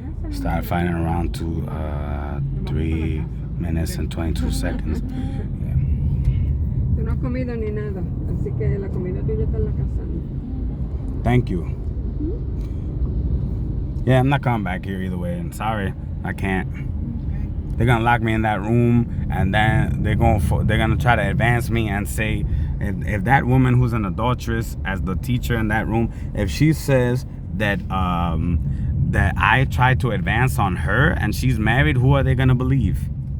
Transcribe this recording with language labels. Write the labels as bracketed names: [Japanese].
[English] Start fighting around to 3 minutes and 22 seconds. Yeah. [Spanish] Tú no has comido ni nada, así que la comida tuya está en la casa. [English] Thank you. Yeah, I'm not coming back here either way. I'm sorry, I can't. They're gonna lock me in that room, and then they're gonna try to advance me and say, if that woman who's an adulteress, as the teacher in that room, if she says that that I tried to advance on her and she's married, who are they gonna believe?